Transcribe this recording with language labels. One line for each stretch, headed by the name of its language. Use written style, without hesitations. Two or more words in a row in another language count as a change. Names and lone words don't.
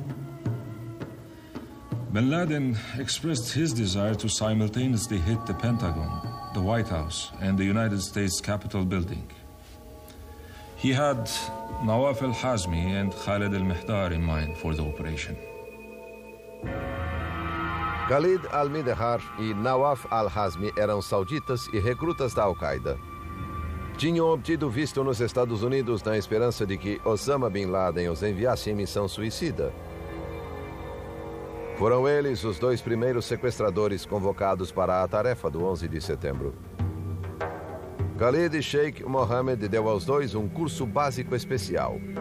English: Bin Laden expressed his desire to simultaneously hit the Pentagon, the White House, and the United States Capitol building. He had Nawaf al-Hazmi and Khalid al-Mihdar in mind for the operation.
Portuguese: Khalid al-Mihdar e Nawaf al-Hazmi eram sauditas e recrutas da Al-Qaeda. Tinham obtido visto nos Estados Unidos na esperança de que Osama Bin Laden os enviasse em missão suicida. Foram eles os 2 primeiros sequestradores convocados para a tarefa do 11 de setembro. Khalid Sheikh Mohammed deu aos 2 um curso básico especial.